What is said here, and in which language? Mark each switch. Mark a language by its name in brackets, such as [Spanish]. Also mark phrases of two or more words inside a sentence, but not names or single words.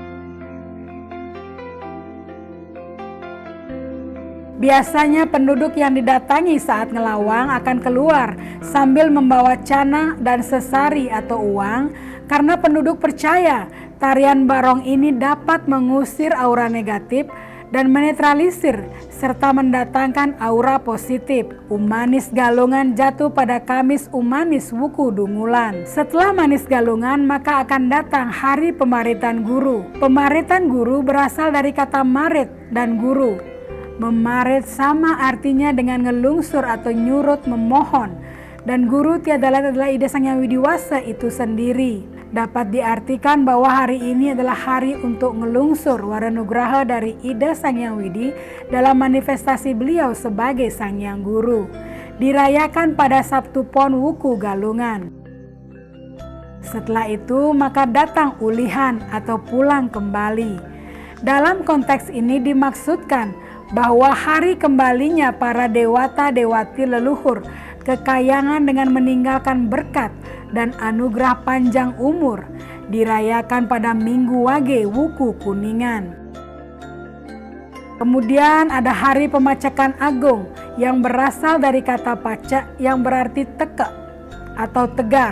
[Indonesian] Biasanya penduduk yang didatangi saat ngelawang akan keluar sambil membawa cana dan sesari atau uang, karena penduduk percaya tarian barong ini dapat mengusir aura negatif dan menetralisir serta mendatangkan aura positif. Umanis Galungan jatuh pada Kamis Umanis Wuku Dungulan. Setelah Manis Galungan maka akan datang Hari Pemaritan Guru. Pemaritan Guru berasal dari kata marit dan guru. Memarit sama artinya dengan ngelungsur atau nyurut memohon, dan guru tiada lain adalah Ida Sang Hyang Widiwasa itu sendiri. Dapat diartikan bahwa hari ini adalah hari untuk [Balinese] ngelungsur waranugraha [Indonesian] dari Ida Sang Hyang Widi dalam manifestasi beliau sebagai Sang Hyang Guru. Dirayakan pada Sabtu Pon Wuku Galungan. Setelah itu maka datang ulihan atau pulang kembali. Dalam konteks ini dimaksudkan bahwa hari kembalinya para dewata dewati leluhur ke kayangan dengan meninggalkan berkat dan anugerah panjang umur, dirayakan pada Minggu Wage Wuku Kuningan. Kemudian ada Hari Pemacakan Agung yang berasal dari kata pacak yang berarti teka atau tegar.